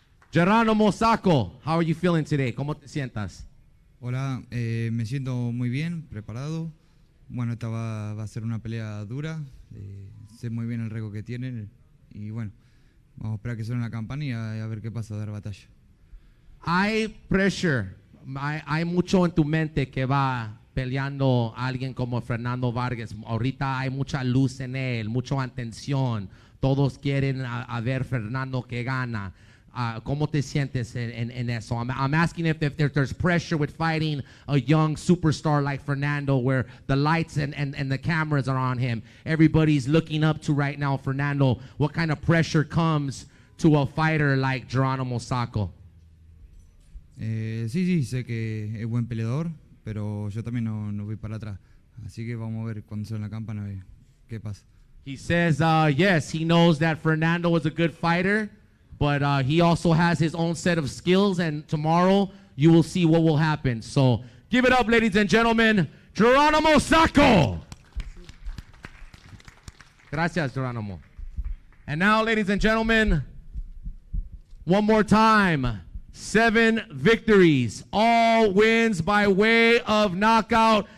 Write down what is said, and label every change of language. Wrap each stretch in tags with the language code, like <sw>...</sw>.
<en>Geronimo Sacco, how are you feeling today?</en> <es>¿Cómo te sientas? Hola, me siento muy bien, preparado. Bueno, esta va a ser una pelea dura. Sé muy bien el récord que tienen y bueno, vamos a esperar que suene la campana y a ver qué pasa, a dar batalla. Hay pressure, hay mucho en tu mente que va peleando a alguien como Fernando Vargas. Ahorita hay mucha luz en él, mucha atención. Todos quieren a ver Fernando que gana. ¿Cómo te sientes en eso?</es> <en>I'm asking if there's pressure with fighting a young superstar like Fernando, where the lights and the cameras are on him. Everybody's looking up to right now Fernando. What kind of pressure comes to a fighter like Geronimo Sacco?</en> <es>Sí, sé que es buen peleador, pero yo también no voy para atrás. Así que vamos a ver cuando sea en la campana qué pasa.</es> <en>He says, yes, he knows that Fernando is a good fighter, but he also has his own set of skills, and tomorrow you will see what will happen. So give it up, ladies and gentlemen, Geronimo Sacco.</en> <es>Gracias,</es> <en>Geronimo. And now, ladies and gentlemen, one more time, 7 victories, all wins by way of knockout.</en>